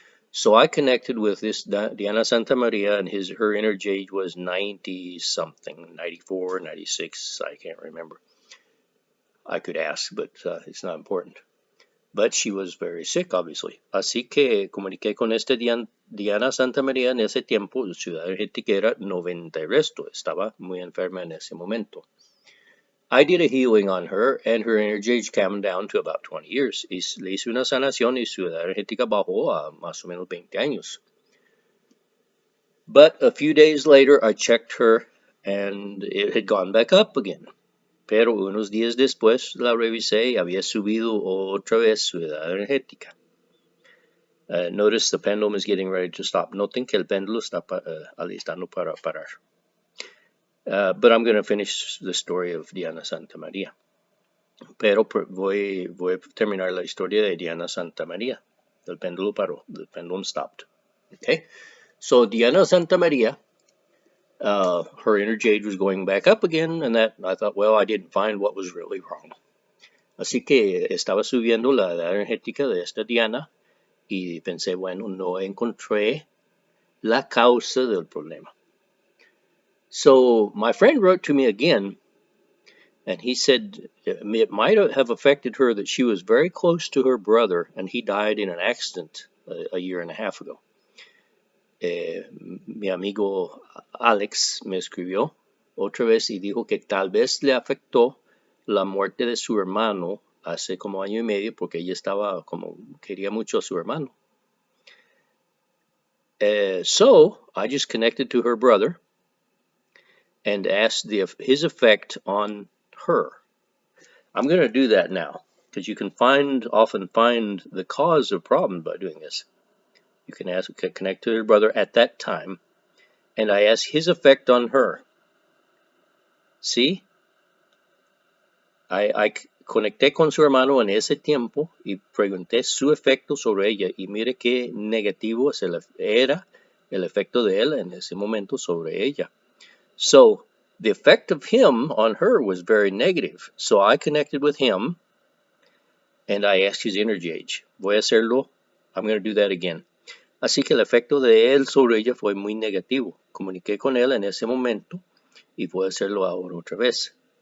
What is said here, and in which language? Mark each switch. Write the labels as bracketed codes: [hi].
[en] So I connected with this Diana Santamaria, and her energy age was 90-something, 94, 96, I can't remember. I could ask, but it's not important. But she was very sick, obviously. [es] Así que comuniqué con Diana Santamaria en ese tiempo. Su ciudad energética era 90 y resto. Estaba muy enferma en ese momento. [en] I did a healing on her, and her energy age came down to about 20 years. [es] Le hice una sanación y su edad energética bajó a más o menos 20 años. [en] But a few days later, I checked her, and it had gone back up again. [es] Pero unos días después la revisé y había subido otra vez su edad energética. [en] Notice the pendulum is getting ready to stop. [es] Noten que el péndulo está alistando para parar. [en] But I'm going to finish the story of Diana Santamaria. [es] Pero voy a terminar la historia de Diana Santamaria. El péndulo paró. [en] The pendulum stopped. Okay? So Diana Santamaria, her energy age was going back up again, and that I thought, well, I didn't find what was really wrong. [es] Así que estaba subiendo la edad energética de esta Diana y pensé, bueno, no encontré la causa del problema. [en] So my friend wrote to me again, and he said it might have affected her that she was very close to her brother, and he died in an accident a year and a half ago. [es] Mi amigo Alex me escribió otra vez y dijo que tal vez le afectó la muerte de su hermano hace como año y medio, porque ella quería mucho a su hermano. [en] So I just connected to her brother and asked his effect on her. I'm going to do that now, because you can often find the cause of problem by doing this. You can connect to your brother at that time, and I ask his effect on her. See? [es] I conecté con su hermano en ese tiempo y pregunté su efecto sobre ella, y mire qué negativo era el efecto de él en ese momento sobre ella. [en] So the effect of him on her was very negative. So I connected with him, and I asked his energy age. [es] Voy a hacerlo. [en] I'm going to do that again. [es] Así que el efecto de él sobre ella fue muy negativo. Comuniqué con él en ese momento y puedo hacerlo ahora otra vez.